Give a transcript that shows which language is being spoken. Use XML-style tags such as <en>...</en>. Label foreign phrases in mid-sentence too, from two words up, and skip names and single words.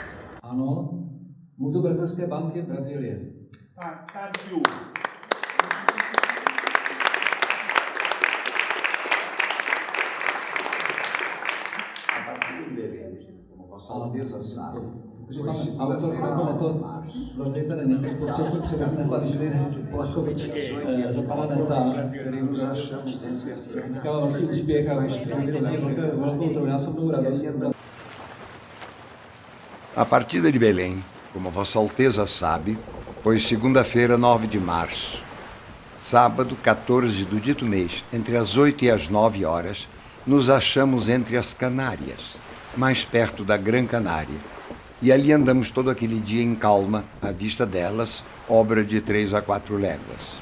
<cs>Ano, Muzeum Brazilské banky Brazílie.</cs> <en>Thank you.</en> <cs>Protože pan autor na to vlastně tady ne, tak potřebuje převezme pan Žilin Plachovič za pana Neta, který už získal velký úspěch a už velkou trojnásobnou radost.</cs> <pt>A partida de Belém, como Vossa Alteza sabe, foi segunda-feira, 9 de março. Sábado, 14 do dito mês, entre as 8 e as 9 horas, nos achamos entre as Canárias, mais perto da Gran Canária. E ali andamos todo aquele dia em calma, à vista delas, obra de 3 a 4 léguas.</pt>